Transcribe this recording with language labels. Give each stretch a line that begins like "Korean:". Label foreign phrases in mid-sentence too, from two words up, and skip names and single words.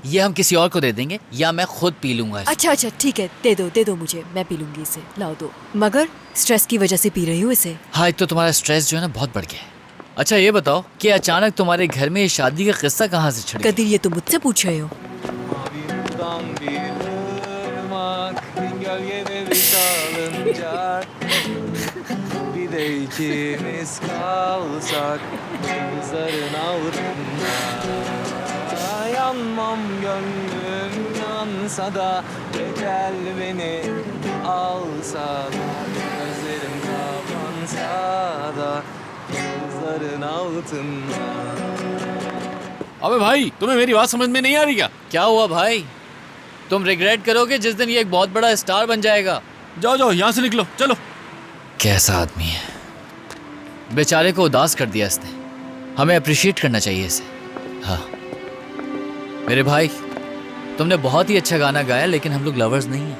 Hindi: ये हम किसी और को दे देंगे या मैं खुद पी लूंगा इसे। अच्छा अच्छा ठीक है, दे दो मुझे, मैं पी लूंगी इसे। लाओ दो। मगर स्ट्रेस की वजह से पी रही हूँ इसे। हाँ, एक तो तुम्हारा स्ट्रेस जो है ना बहुत बढ़ गया है। अच्छा ये बताओ कि अचानक तुम्हारे घर में ये शादी का किस्सा कहाँ से छिड़ गया? कदीर, ये तुम मुझसे पूछ रहे हो?
Turkish: İkimiz kalsak kızların altında yanmam gönlüm yansa da ecel beni alsa da gözlerim kapansa da kızların altında.
Hindi: अबे भाई, तुम्हें मेरी बात समझ में नहीं आ रही क्या? क्या हुआ भाई? तुम रिग्रेट करोगे जिस दिन ये एक बहुत बड़ा स्टार बन जाएगा। जाओ जाओ यहाँ से निकलो, चलो। कैसा आदमी है, बेचारे को उदास कर दिया इसने। हमें अप्रिशिएट करना चाहिए इसे। हाँ मेरे भाई, तुमने बहुत ही अच्छा गाना गाया, लेकिन हम लोग लवर्स नहीं हैं।